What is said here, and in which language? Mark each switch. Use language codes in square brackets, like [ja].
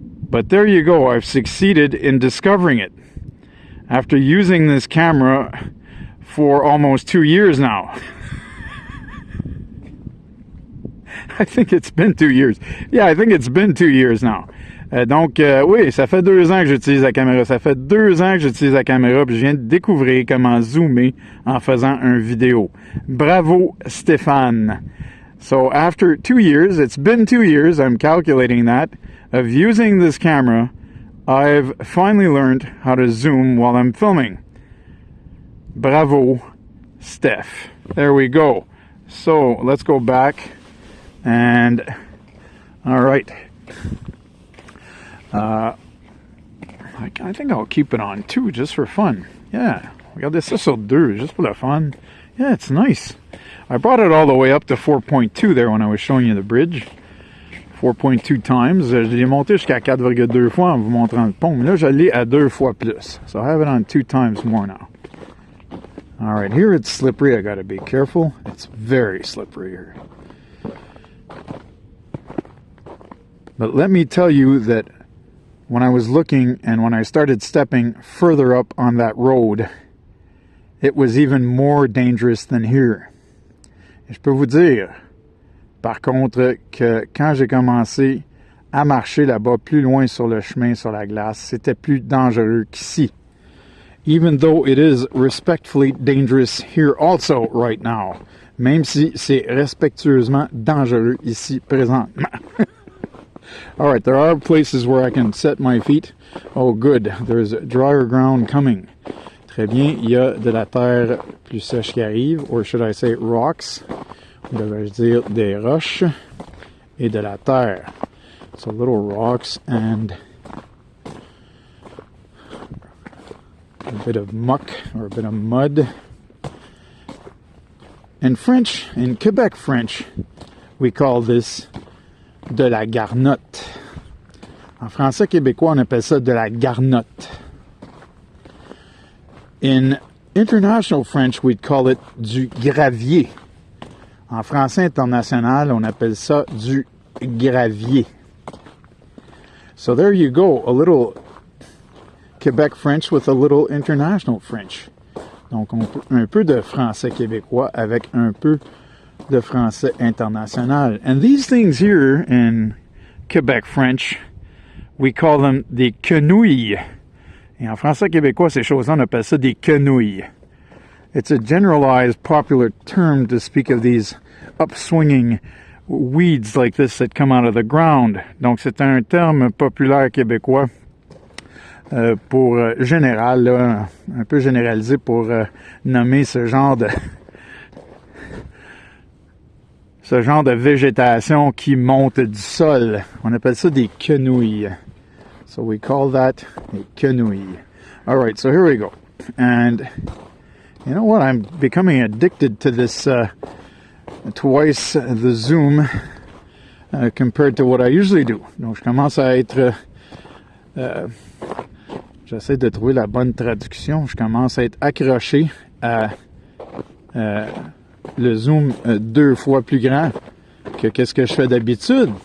[en] But there you go, I've succeeded in discovering it. After using this camera for almost 2 years now. I think it's been 2 years. Yeah, I think it's been 2 years now. [fr] Donc, oui, ça fait 2 ans que j'utilise la caméra. Ça fait 2 ans que j'utilise la caméra, puis je viens de découvrir comment zoomer en faisant une vidéo. Bravo, Stéphane. [en] So, after 2 years, it's been 2 years, I'm calculating that, of using this camera, I've finally learned how to zoom while I'm filming. Bravo, Steph. There we go. So, let's go back. And, all right. I think I'll keep it on 2 just for fun. Yeah, [fr] regardez ça sur 2, [en] just for the fun. Yeah, it's nice. I brought it all the way up to 4.2 there when I was showing you the bridge. 4.2 times. [fr] Je l'ai monté jusqu'à 4,2 fois en vous montrant le pont. Mais là, je l'ai à 2 fois plus. [en] So I have it on 2 times more now. All right, here it's slippery. I got to be careful. It's very slippery here. But let me tell you that when I was looking and when I started stepping further up on that road, it was even more dangerous than here. [fr] Et je peux vous dire, par contre, que quand j'ai commencé à marcher là-bas plus loin sur le chemin, sur la glace, c'était plus dangereux qu'ici. [en] Even though it is respectfully dangerous here also right now. [fr] Même si c'est respectueusement dangereux ici présentement. [en] All right, there are places where I can set my feet. Oh, good. There's drier ground coming. [fr] Très bien. Il y a de la terre plus sèche qui arrive. [en] Or should I say rocks? [fr] Ou devrais-je dire des roches et de la terre. [en] So little rocks and a bit of muck or a bit of mud. In French, in Quebec French, we call this de la garnotte. [fr] En français québécois, on appelle ça de la garnotte. [en] In international French, we'd call it du gravier. [fr] En français international, on appelle ça du gravier. [en] So there you go, a little Quebec French with a little international French. [fr] Donc, un peu de français québécois avec un peu de français international. [en] And these things here in Quebec French, we call them des quenouilles. [fr] Et en français québécois, ces choses-là, on appelle ça des quenouilles. [en] It's a generalized popular term to speak of these upswinging weeds like this that come out of the ground. [fr] Donc, c'est un terme populaire québécois pour général, là, un peu généralisé pour nommer ce genre de végétation qui monte du sol. On appelle ça des quenouilles. [en] So we call that a quenouille. All right, so here we go. And you know what? I'm becoming addicted to this twice the zoom compared to what I usually do. [fr] Donc, je commence à être... j'essaie de trouver la bonne traduction. Je commence à être accroché à le zoom 2 fois plus grand que qu'est-ce que je fais d'habitude.